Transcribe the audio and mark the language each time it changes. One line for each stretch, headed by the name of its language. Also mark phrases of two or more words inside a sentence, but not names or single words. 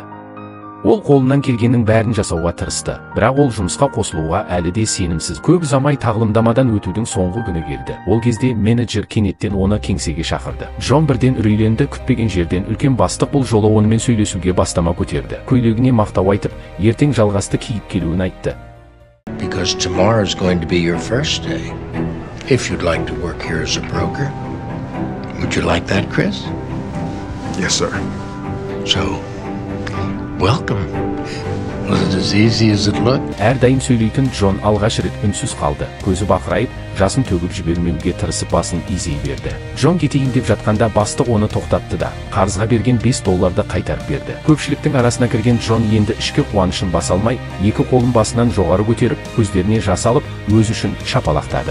Kazakh: Ол қолынан келгеннің бәрін жасауға тырысты, бірақ ол жұмысқа қосылуға әлі де сенімсіз. Көп ұзамай тағылымдамадан өтудің соңғы күні келді. Ол кезде менеджер кенеттен оны кеңсеге шақырды. Джон бірден үрейленді. Күтпеген жерден үлкен бастық бұл жолы онымен сөйлесуге бастама көтерді. Көйлегіне мақтау айтып, ертең жалғасты киіп келуін айтты.
English: because tomorrow is going to be your first day. If you'd like to work here as a broker. Would you like that, Chris? Yes, sir. So, welcome. Was it as easy as it looked?
Kazakh: Әрдайым сөйлейтін Джон алғаш рет үнсіз қалды. Көзі бақырайып, жасын төгіп жібермеуге тырысып басын изей берді. Джон кетейін деп жатқанда бастық оны тоқтатты да, қарызға берген $5 қайтарып берді. Көпшіліктің арасына кірген Джон енді ішкі қуанышын баса алмай, екі қолын басынан жоғары көтеріп, көздеріне жас алып, өз үшін шапалақтады.